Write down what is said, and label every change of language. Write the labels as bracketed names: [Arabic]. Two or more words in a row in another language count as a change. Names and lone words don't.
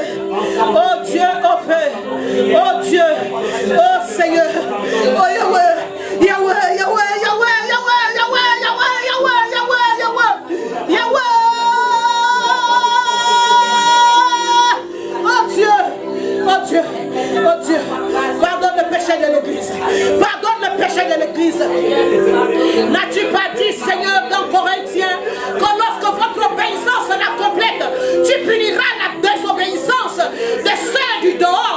[French] oh Dieu, oh paix, oh Dieu, oh Seigneur, oh Yahweh, Yahweh, Yahweh, Yahweh, Yahweh, Yahweh, Yahweh, Yahweh, Yahweh, Yahweh, oh Dieu, oh Dieu, oh Dieu, pardonne le péché de l'Église, pardonne le péché de l'Église. N'as-tu pas dit, Seigneur, dans Corinthiens, que lorsque votre obéissance sera complète, tu puniras la désobéissance de ceux du dehors.